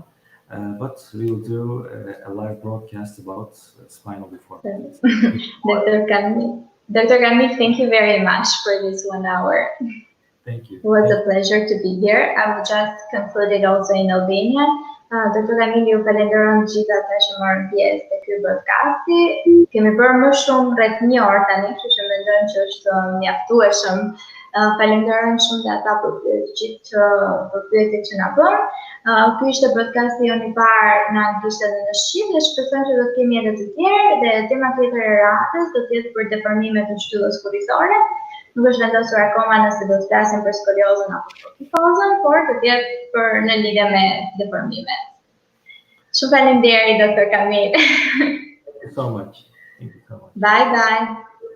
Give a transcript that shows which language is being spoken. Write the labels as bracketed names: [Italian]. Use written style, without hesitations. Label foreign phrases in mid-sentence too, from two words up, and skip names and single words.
[English] But we will do a live broadcast about spinal deformities. Dr. Kamil, thank you very much for this 1 hour. Thank you. It was a pleasure to be here. I will just conclude it also in Albanian. [Albanian] Dr. Kamil, ju falenderoj gjithë ata që morën pjesë te ky broadcasti. Kemi bërë më shumë rreth 1 orë tani, kështu që mendojmë që është mjaftueshëm. Falenderojmë shumë dhe ata për gjithë pyetjet që na bën. Ky ishte broadcasti jonë i parë në anglisht dhe në shqip, dhe shpresoj që do të kemi edhe të tjerë, dhe tema tjetër e radhës do të jetë për deformimet të shtyllës kurrizore. Nuk është vendosur akoma nëse do të flasim për skoliozën apo për kyfozën, por do të jetë për në lidhje me deformimet. Shumë faleminderit, Dr. Kamil. [English] Thank you so much. Bye bye.